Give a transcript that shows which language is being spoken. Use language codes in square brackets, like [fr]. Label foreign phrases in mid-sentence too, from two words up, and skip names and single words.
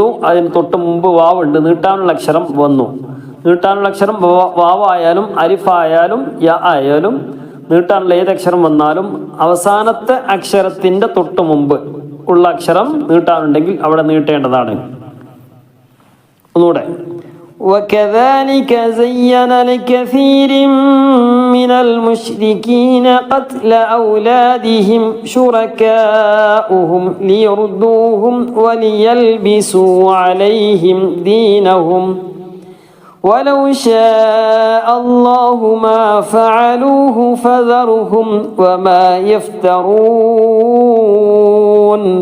[ml] അതിന് തൊട്ട് മുമ്പ് വാവുണ്ട്, നീട്ടാനുള്ള അക്ഷരം വന്നു. നീട്ടാനുള്ള അക്ഷരം വാവായാലും അരിഫായാലും യ ആയാലും നീട്ടാനുള്ള ഏതക്ഷരം വന്നാലും അവസാനത്തെ അക്ഷരത്തിൻ്റെ തൊട്ട് മുമ്പ് ഉള്ള അക്ഷരം നീട്ടാനുണ്ടെങ്കിൽ അവിടെ നീട്ടേണ്ടതാണ്. ഒന്നുകൂടെ. [ar] وكذلك زين لكثير من المشركين قتل أولادهم شركاؤهم ليردوهم وليلبسوا عليهم دينهم ولو شاء الله ما فعلوه فذرهم وما يفترون.